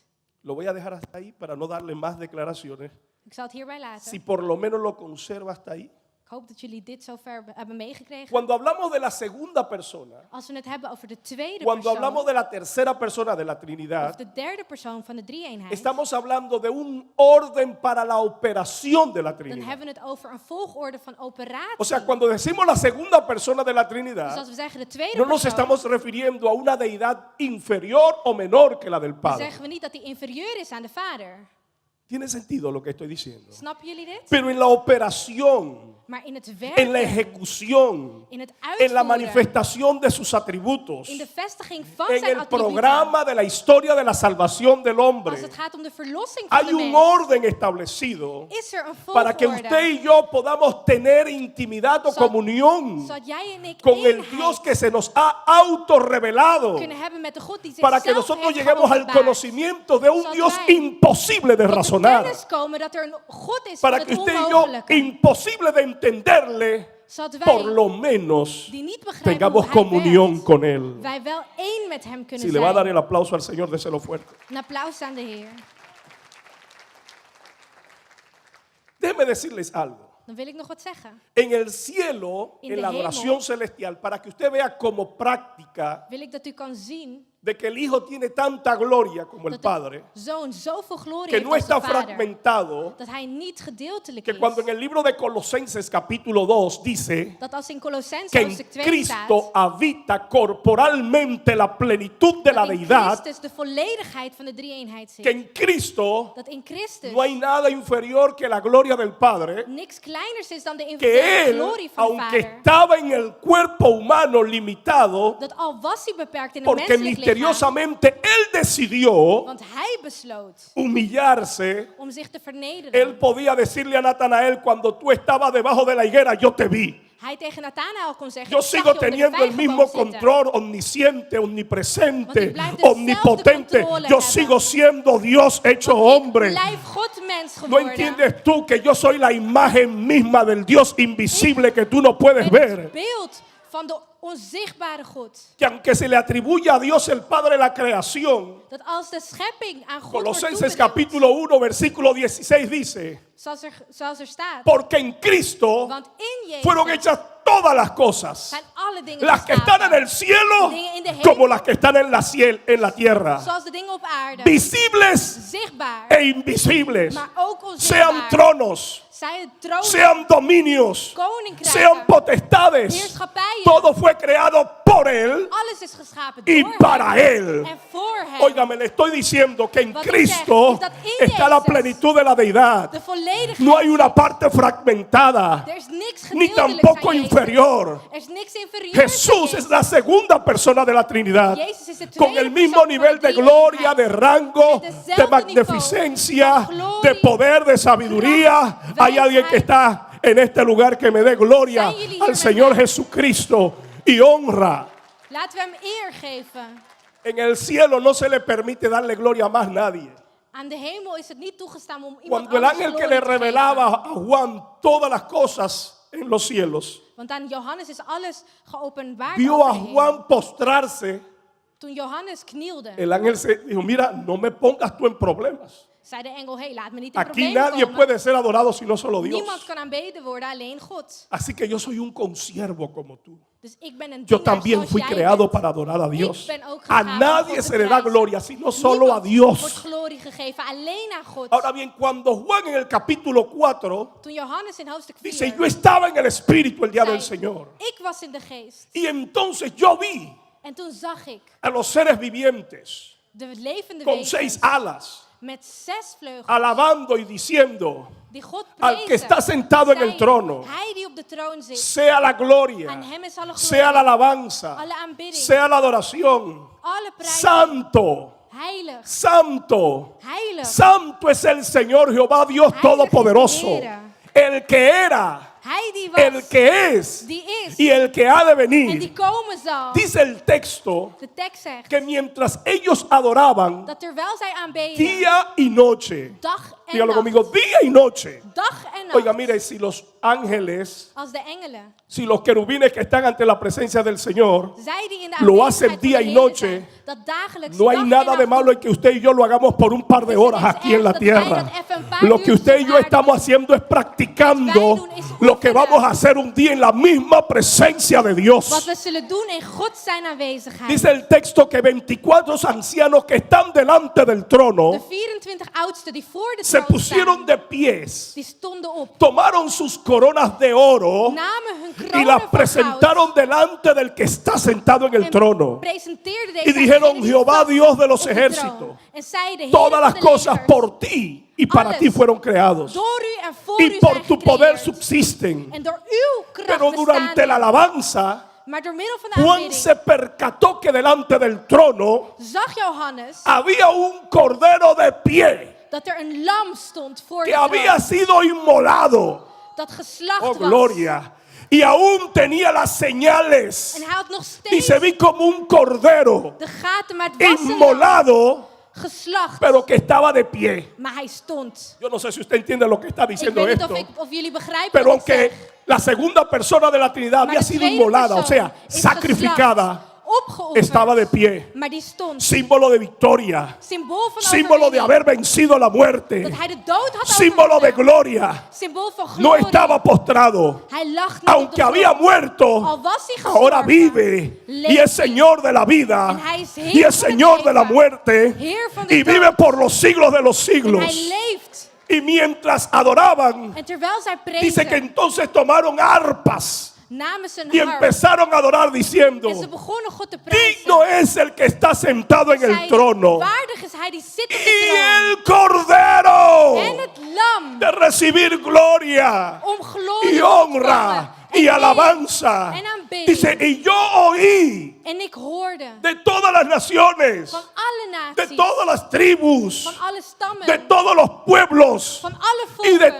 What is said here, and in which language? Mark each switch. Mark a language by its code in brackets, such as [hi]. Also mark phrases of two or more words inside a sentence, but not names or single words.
[es] Lo voy a dejar hasta ahí para no darle más declaraciones. [nl] Ik zal het hierbij laten. [es] Si por lo menos lo conserva hasta ahí. [nl] Ik hoop dat jullie dit zover hebben meegekregen. [es] Cuando hablamos de la segunda persona, [nl] Als we het hebben over de tweede [es] cuando hablamos [nl] persoon, [es] de la tercera persona de la [nl] of [es] Trinidad, [nl] de derde persoon van de drie-eenheid, [es] estamos hablando de un orden para la operación de la [nl] dan [es] Trinidad. [nl] hebben we het over een volgorde van operatie. [es] O sea, cuando decimos la segunda persona de la [nl] Dus [es] Trinidad, [nl] als we zeggen de tweede [es] no nos [nl] persoon, [es] estamos refiriendo a una deidad inferior o menor que la del [nl] dan [es] Padre. [nl] zeggen we niet dat die inferieur is aan de Vader. [es] Tiene sentido lo que estoy diciendo. [nl] Snappen jullie dit? [es] Pero en la operación, [nl] Maar in het [es] en la [nl] werken, [es] ejecución, [nl] in het [es] en la [nl] uitvoeren, [es] manifestación de sus atributos, [nl] in de vestiging van [es] en [nl] zijn [es] el [nl] attributen, [es] programa de la historia de la salvación del hombre, [nl] als het gaat om de verlossing van [es] hay [nl] de [es] un [nl] mens, [es] orden establecido [nl] is er een [es] para que [nl] volgorde, [es] usted y yo podamos tener intimidad o comunión [nl] zodat jij en ik [es] con el [nl] eenheid [es] Dios que se nos ha autorrevelado, [nl] kunnen hebben met de God die [es] para que [nl] zichzelf [es] nosotros [nl] heeft [es] lleguemos al [nl] geopenbaard. [es] conocimiento de un [nl] Zodat [es] Dios [nl] wij [es] imposible de [nl] tot de [es] razonar, [nl] kennis komen dat er een God is [es] para [nl] van [es] que [nl] het [es] usted y yo, [nl] onmogelijke. [es] imposible de entenderle, [nl] Zodat [es] por [nl] wij, [es] lo menos [nl] die niet begrijpen [es] tengamos [nl] hoe hij [es] comunión [nl] werkt, [es] con Él. [nl] wij wel één met hem kunnen [es] Si le va a dar [nl] zijn. [es] el aplauso al Señor, déselo fuerte. [nl] Een applaus aan de Heer. [es] Déjenme decirles algo. [nl] Dan wil ik nog wat zeggen. [es] En el cielo, [nl] In [es] en [nl] de [es] la [nl] hemel, [es] adoración celestial, para que usted vea como práctica [nl] Wil ik dat u kan zien [es] de que el Hijo tiene tanta gloria como el [nl] dat de [es] Padre, [nl] Zoon zoveel glorie [es] que [nl] heeft [es] no [nl] als de [es] está [nl] Vader. [es] fragmentado, [nl] Dat hij niet gedeeltelijk [es] que cuando en [nl] is. [es] el libro de Colosenses capítulo 2 dice [nl] Dat als in Colossense [es] que en [nl] hoofdstuk 2 [es] Cristo [nl] staat. [es] habita corporalmente la plenitud de la [nl] Dat in [es] deidad, [nl] Christus de volledigheid van de drie-eenheid [es] que [nl] zit. [es] en Cristo [nl] Dat in Christus [es] no hay nada inferior que la gloria del Padre, [nl] niks kleiners is dan de [es] que [nl] individuele [es] Él, [nl] glorie van de [es] aunque [nl] Vader. [es] estaba en el cuerpo humano limitado, [nl] Dat al was hij beperkt in een [es] porque [nl] menselijk lichaam, [es] misteriosamente Él decidió [nl] want hij besloot [es] humillarse, [nl] om zich te [es] Él [nl] vernederen. [es] podía decirle a Natanael cuando tú estabas debajo de la higuera, yo te vi. [nl] Hij tegen Nathanael kon zeggen, [es] Yo [nl] ik zag [es] sigo [nl] je onder de [es] teniendo el mismo [nl] vijgenboom zitten. [es] control omnisciente, [nl] Want [es] omnipresente, [nl] ik blijf dezelfde [es] omnipotente. [nl] controle [es] Yo [nl] hebben. [es] sigo siendo Dios hecho hombre. [nl] Ik blijf God mens [es] ¿No [nl] geworden. [es] entiendes tú que yo soy la imagen misma del Dios invisible que tú no puedes [nl] Ik ben [es] ver? [nl] het beeld van de onzichtbare God. [es] Que aunque se le atribuye a Dios el Padre la creación, [nl] Dat als de schepping aan God wordt [es] Colosenses [nl] toebedeeld, [es] capítulo 1 versículo 16 dice, [nl] zoals er staat. [es] porque en Cristo [nl] Want in Jezus [es] fueron hechas todas las cosas, [nl] zijn alle dingen [es] las que están en [nl] geschapen. [es] el cielo [nl] Dingen in de hemel, [es] como las que están en la tierra, [nl] zoals de dingen op aarde. [es] visibles [nl] Zichtbaar, [es] e invisibles, [nl] maar ook [es] sean [nl] onzichtbaar. [es] tronos, [nl] Zij het troon, [es] sean dominios, [nl] koninkrijken, [es] sean potestades, [nl] heerschappijen. [es] todo fue creado por Él [nl] Alles is geschapen [es] y [nl] door [es] para [nl] hem [es] Él. [nl] en voor hem. [es] Óigame, le estoy diciendo que en [nl] Wat ik [es] Cristo [nl] zeg, is dat in [es] está la [nl] Jezus [es] plenitud de la deidad. [nl] De volledigheid. [es] No hay una parte fragmentada, [nl] Er is niks [es] ni [nl] gedeeltelijks [es] tampoco [nl] aan Jezus. [es] inferior. [nl] Er is niks inferieur [es] Jesús [nl] aan [es] es la segunda persona de la Trinidad, [nl] Jezus is de [es] con [nl] tweede [es] el mismo [nl] persoon van [es] nivel de [nl] drie [es] gloria, [nl] eenheid. [es] de rango, [nl] Met [es] de [nl] dezelfde [es] magnificencia, [nl] niveau, van glorie, [es] de poder, de sabiduría. [nl] kracht, [es] Hay alguien que está en este lugar que me dé gloria [nl] Zijn jullie hier [es] al [nl] met [es] Señor [nl] mij? [es] Jesucristo y honra. [nl] Laten we hem eer geven. [es] En el cielo no se le permite darle gloria a más nadie. [nl] Aan de hemel is het niet toegestaan om iemand [es] Cuando el [nl] anders [es] ángel que [nl] glorie [es] le [nl] te geven. [es] revelaba a Juan todas las cosas en los cielos, [nl] Want aan Johannes is alles geopenbaard. [es] vio [nl] over [es] a [nl] de hemel. [es] Juan postrarse. [nl] Toen Johannes knielde, [es] El ángel se dijo, mira, no me pongas tú en problemas. [nl] zei de engel, hey, laat me niet in [es] Aquí [nl] problemen [es] nadie [nl] komen. [es] puede ser adorado sino solo Dios. [nl] Niemand kan aanbeden worden, alleen God. [es] Así que yo soy un consiervo como tú. [nl] Dus ik ben een [es] Yo [nl] dienaar [es] también [nl] zoals [es] fui [nl] jij [es] creado [nl] bent. [es] para adorar a Dios. [nl] ben ook [es] A [nl] geschapen om [es] nadie [nl] God [es] se [nl] te [es] le da [nl] prijzen. [es] gloria, sino solo a [nl] Niemand [es] Dios. [nl] wordt glorie gegeven, alleen aan God. [es] Ahora bien, cuando Juan en el capítulo 4 [nl] Toen Johannes in hoofdstuk 4 [es] dice, yo estaba en el Espíritu el día del [nl] zei, [es] Señor. [nl] ik was in de geest. [es] Y entonces yo vi [nl] En toen zag ik [es] a los seres vivientes [nl] de levende [es] con [nl] wezens [es] 6 alas, [nl] met 6 vleugels [es] alabando y diciendo, [nl] die God [es] al que [nl] prezen. [es] está sentado en el [nl] Zei, [es] trono, [nl] hij die op de troon zit, [es] sea la gloria, [nl] aan hem is alle [es] sea la [nl] glorie, [es] alabanza, [nl] alle aanbidding, [es] sea la adoración. [nl] alle prijzen. [es] Santo, [nl] Heilig, [es] santo, [nl] heilig. [es] santo es el Señor Jehová Dios [nl] Heilig [es] Todopoderoso, [nl] is de Heere. [es] el que era, [nl] Hij die was, [es] el que es [nl] die is [es] y el que ha de [nl] en [es] venir. [nl] die komen zal. [es] Dice el texto [nl] De tekst zegt [es] que mientras ellos adoraban [nl] dat terwijl zij aanbeden, [es] día y noche, [nl] dag en [es] dígalo [nl] nacht, [es] conmigo, día y noche. [nl] dag en nacht, [es] Oiga, mire, si los ángeles, [nl] als de engelen, [es] si los querubines que están ante la presencia del Señor, [nl] zij die in de [es] lo [nl] aanwezigheid [es] hacen [nl] van de [es] día y [nl] Heer [es] noche, [nl] zijn, dat dagelijks, [es] no hay [nl] dag en [es] nada de [nl] nacht [es] malo en que usted y yo lo hagamos por un par de [nl] Dus er [es] horas [nl] is [es] aquí en la [nl] echt dat wij [es] tierra. [nl] dat even een paar [es] Lo que [nl] uurtjes [es] usted y [nl] op [es] yo [nl] aarde [es] estamos [nl] doen. [es] haciendo es practicando [nl] Wat wij doen is [es] lo que [nl] oefenen. [es] vamos a hacer un día en la misma presencia de [nl] Wat [es] Dios. [nl] we zullen doen in God zijn aanwezigheid. [es] Dice el texto que 24 ancianos que están delante del [nl] De [es] trono [nl] 24 oudsten die voor de [es] se [nl] troon [es] pusieron [nl] staan, [es] de pies, [nl] die stonden op, [es] tomaron sus coronas de oro [nl] namen hun [es] y [nl] kronen [es] las [nl] van [es] presentaron [nl] goud [es] delante del que está sentado en el [nl] en [es] trono. [nl] presenteerden [es] Y [nl] deze [es] dijeron, [nl] aan degene die [es] Jehová, [nl] zat [es] Dios de los [nl] op de [es] ejércitos, [nl] troon. En zeiden, [es] todas [nl] Heer [es] las [nl] van de [es] cosas [nl] legers, [es] por ti y para [nl] alles [es] ti fueron creados. [nl] door u en voor [es] Y [nl] u [es] por [nl] zijn [es] tu poder [nl] gecreëerd. [es] subsisten. [nl] En door uw kracht [es] Pero durante la [nl] bestaan. [es] alabanza, [nl] Maar door middel van de [es] Juan [nl] aanbidding [es] se percató que delante del trono [nl] zag Johannes [es] había un cordero de pie [nl] dat er een lam stond voor [es] que [nl] de [es] había [nl] troon. [es] sido inmolado. [nl] Dat geslacht [es] Oh, [nl] was. [es] gloria. Y aún tenía las señales. [nl] En hij had nog [es] Dice, [nl] steeds [es] vi como un cordero [nl] de gaten, maar het was een lam [es] inmolado, [nl] geslacht. [es] pero que estaba de pie. [nl] Maar hij stond. [es] Yo no sé si usted entiende lo que está [nl] Ik [es] diciendo [nl] weet niet [es] esto. [nl] of jullie begrijpen [es] Pero [nl] wat ik [es] aunque [nl] zeg. [es] la segunda persona de la Trinidad [nl] Maar [es] había [nl] de [es] sido [nl] tweede [es] inmolada, o [nl] persoon [es] sea, [nl] is [es] sacrificada, [nl] geslacht, opgeofferd. [es] estaba de pie. [nl] Maar die stond. [es] Símbolo de victoria. [nl] Symbool van [es] Símbolo de [nl] overwinning. [es] haber vencido la muerte. [nl] Dat hij de dood had [es] Símbolo de [nl] overwonnen. [es] gloria. [nl] Symbool van [es] No [nl] glorie. [es] estaba postrado. [nl] Hij lag niet op [es] Aunque [nl] de [es] había [nl] grond. [es] muerto, [nl] Al was hij [es] ahora [nl] gestorven, [es] vive y es Señor de la vida [nl] En hij is Heer [es] y es [nl] van het [es] Señor de la [nl] leven. [es] muerte [nl] Heer van de [es] y [nl] dood. [es] vive por los siglos de los [nl] En [es] siglos. [nl] hij leeft. [es] Y mientras adoraban, [nl] En terwijl zij [es] dice que [nl] prezen, [es] entonces tomaron arpas [nl] namen ze een [es] y [nl] harp. [es] empezaron a adorar diciendo: [nl] En ze begonnen God te prijzen. [es] digno es el que está sentado en el [nl] Zij, [es] trono [nl] waardig is hij die zit op [es] y [nl] de [es] el Cordero [nl] troon. En het lam. [es] de recibir gloria [nl] Om glorie [es] y [nl] te [es] honra [nl] ontvangen. [es] y [nl] En [es] alabanza. [nl] en aanbidding. [es] Dice, y yo oí [nl] En ik hoorde [es] de todas las naciones, [nl] van alle [es] de [nl] naties, [es] todas las tribus, [nl] van alle stammen, [es] de todos los pueblos [nl] van alle [es] y de